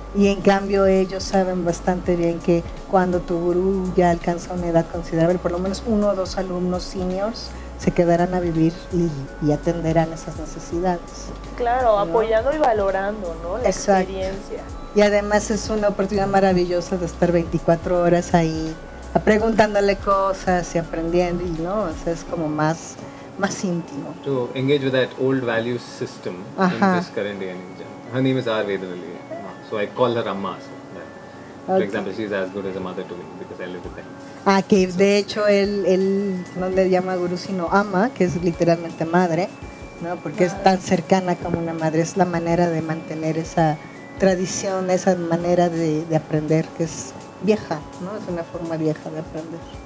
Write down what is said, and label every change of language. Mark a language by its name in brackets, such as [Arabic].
[Spanish] Y en cambio ellos saben bastante bien que cuando tu gurú ya alcanza una edad considerable, por lo menos 1 o 2 alumnos seniors se quedarán a vivir y atenderán esas necesidades. Claro, ¿no? Apoyando y valorando, ¿no? La experiencia. Y además es una oportunidad maravillosa de estar 24 horas ahí preguntándole cosas y aprendiendo, y no, o sea, es como más íntimo. [English] To engage with that old value system in this current day and age. Her name is Vedavali, so I call her Amma. So, yeah. For example, she's as good as a mother to me because I live with her. [Spanish] Que de hecho él no le llama gurú sino ama, que es literalmente madre, ¿no? Porque es tan cercana como una madre, es la manera de mantener esa tradición, esa manera de aprender, que es vieja, ¿no? Es una forma vieja de aprender.